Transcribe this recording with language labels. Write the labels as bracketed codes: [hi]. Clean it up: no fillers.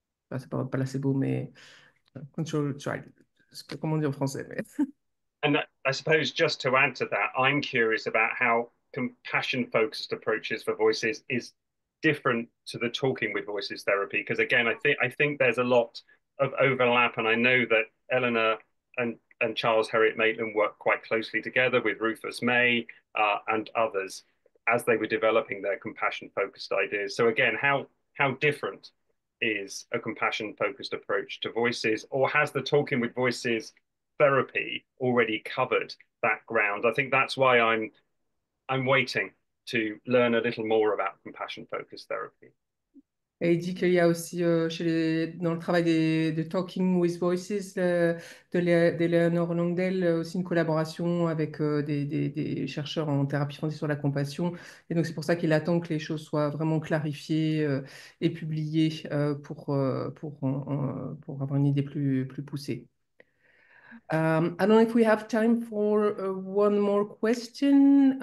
[fr] Enfin, c'est pas placebo, mais control trial. Je sais pas comment dire en français, mais... [en] And I suppose just to add to that, I'm curious about how compassion focused approaches for voices is different to the talking with voices therapy. Because again, I think there's a lot of overlap, and I know that Eleanor and Charles Herriot Maitland worked quite closely together with Rufus May and others as they were developing their compassion focused ideas. So again, how different is a compassion focused approach to voices, or has the talking with voices therapy already covered that ground? I think that's why I'm waiting to learn a little more about compassion focused therapy. [fr] Et il dit qu'il y a aussi dans le travail de Talking with Voices d'Eleanor Langdale aussi une collaboration avec des chercheurs en thérapie fondée sur la compassion. Et donc c'est pour ça qu'il attend que les choses soient vraiment clarifiées et publiées pour avoir une idée plus poussée. [en] I don't know if we have time for one more question.